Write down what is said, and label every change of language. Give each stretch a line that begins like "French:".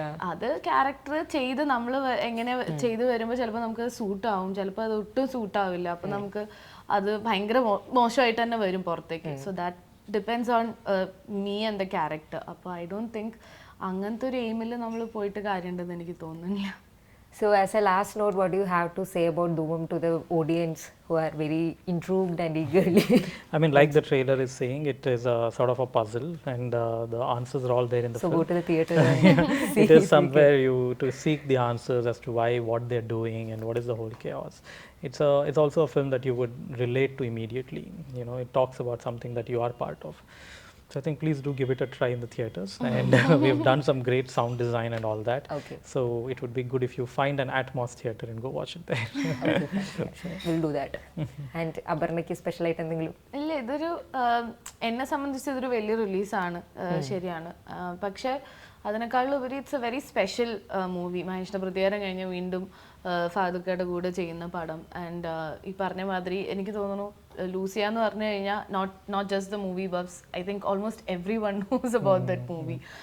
Malayalam: അത് ക്യാരക്ടർ ചെയ്ത് നമ്മൾ എങ്ങനെ ചെയ്ത് വരുമ്പോൾ ചിലപ്പോൾ നമുക്ക് സൂട്ട് ആവും, ചിലപ്പോൾ അത് ഒട്ടും സൂട്ട് ആവില്ല. അപ്പം നമുക്ക് അത് ഭയങ്കര മോശമായിട്ട് തന്നെ വരും പുറത്തേക്ക്.
English: So that depends on me and the character.
Malayalam: അപ്പോൾ
English: I don't think
Malayalam: അങ്ങനത്തെ ഒരു എയിമിൽ നമ്മൾ പോയിട്ട് കാര്യമുണ്ടെന്ന് എനിക്ക് തോന്നുന്നില്ല.
English: So as a last note, what do you have to say about Dhoomam to the audience who are very intrigued and eagerly? I mean, like the trailer is saying, it is a sort of a puzzle, and the answers are all there in the film. So go to the theater and see. It is somewhere you to seek the answers as to why, what they're doing, and what is the whole chaos. It's also a film that you would relate to immediately. You know, it talks about something that you are part of. So I think please do give it a try in the theaters, and we've done some great sound design and all that. Okay. So it would be good if you find an Atmos theater and go watch it there. Okay, we'll do that.
Malayalam: And അപർണയ്ക്ക് special ആയിട്ട് എന്തെങ്കിലും? ഇല്ല, ഇതൊരു എന്നെ സംബന്ധിച്ച് ഇതൊരു വലിയ റിലീസാണ്, ശരിയാണ്. പക്ഷേ അതിനേക്കാളുപരി
English: It's a very special movie.
Malayalam: മഹേഷിൻ്റെ പ്രതികാരം കഴിഞ്ഞ് വീണ്ടും ഫഹദ്ക്കയുടെ കൂടെ ചെയ്യുന്ന പടം. ആൻഡ് ഈ പറഞ്ഞ മാതിരി എനിക്ക് തോന്നുന്നു ലൂസിയ എന്ന് പറഞ്ഞു കഴിഞ്ഞാൽ
English: Not just the movie buffs, I think almost everyone knows about that movie.